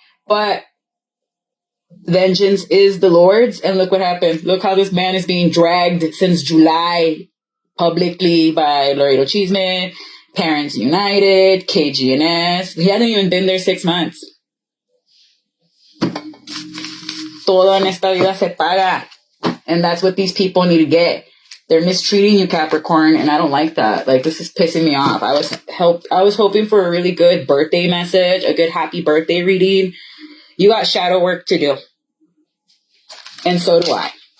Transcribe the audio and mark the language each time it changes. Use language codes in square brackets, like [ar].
[en] But vengeance is the Lord's. And look what happened. Look how this man is being dragged since July publicly by Laredo Cheeseman, Parents United, KGNS. He hasn't even been there 6 months. [es] Todo en esta vida se paga. [en] And that's what these people need to get. They're mistreating you, Capricorn, and I don't like that. Like, this is pissing me off. I was hoping for a really good birthday message, a good happy birthday reading. You got shadow work to do. And so do I.